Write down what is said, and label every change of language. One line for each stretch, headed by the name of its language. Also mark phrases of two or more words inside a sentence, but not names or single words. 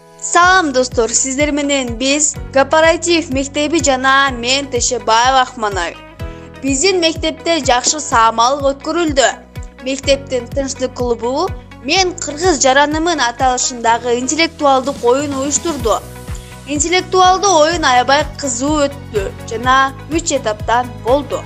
Kyrgyz: Салам достор, сиздер менен биз Кооператив мектеби жана мен Teshebаева Акманай. Биздин мектепте жакшы саамалык өткөрүлдү. Мектептин тынчтык клубу мен кыргыз жаранымын аталышындагы интеллектуалдык оюн уюштурду. Интеллектуалдуу оюн аябай кызуу өттү жана 3 этаптан болду.